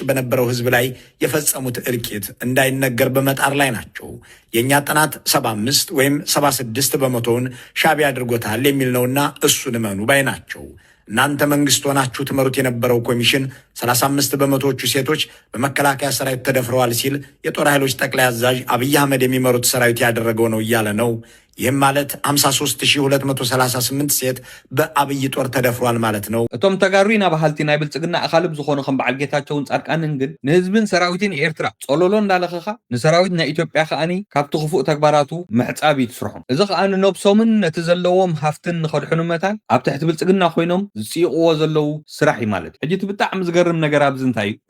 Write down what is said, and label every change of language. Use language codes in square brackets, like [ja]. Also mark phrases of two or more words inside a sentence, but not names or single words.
[am] በነበረው ህዝብ ላይ የፈጸሙት እልቂት እንዳይነገር በመጣር ላይ ናቸው። የእኛ ጥናት 75 ወይም 76 በመቶውን ሻቢያ አድርጎታል የሚል ነውና እሱን እመኑ ባይ ናቸው። እናንተ መንግስት ሆናችሁ ትመሩት የነበረው ኮሚሽን 35 በመቶዎቹ ሴቶች በመከላከያ ሰራዊት ተደፍረዋል ሲል የጦር ኃይሎች ጠቅላይ አዛዥ አብይ አህመድ የሚመሩት ሰራዊት ያደረገው ነው እያለ ነው። ይህም ማለት 53238 ሴት በአብይ ጦር ተደፍሯል ማለት ነው። [ti] እቶም ተጋሩ ኢና ባህልቲ ናይ ብልጽግና አኻልብ ዝኾኑ ከም በዓል ጌታቸውን ጻድቃንን ግን ንህዝብን ሰራዊትን ኤርትራ ጸሎሎ እንዳለኸኻ ንሰራዊት ናይ ኢትዮጵያ ከኣኒ ካብቲ ክፉእ ተግባራቱ ምሕጻብ ይትስርሖም። እዚ ከኣኒ ነብሶምን ነቲ ዘለዎም ሃፍትን ንኸድሕኑ መታን ኣብ ትሕቲ ብልጽግና ኮይኖም ዝጽይቕዎ ዘለው ስራሕ እዩ ማለት እዩ። ሕጂ እቲ ብጣዕሚ ዝገርም ነገር ኣብዚ እንታይ እዩ?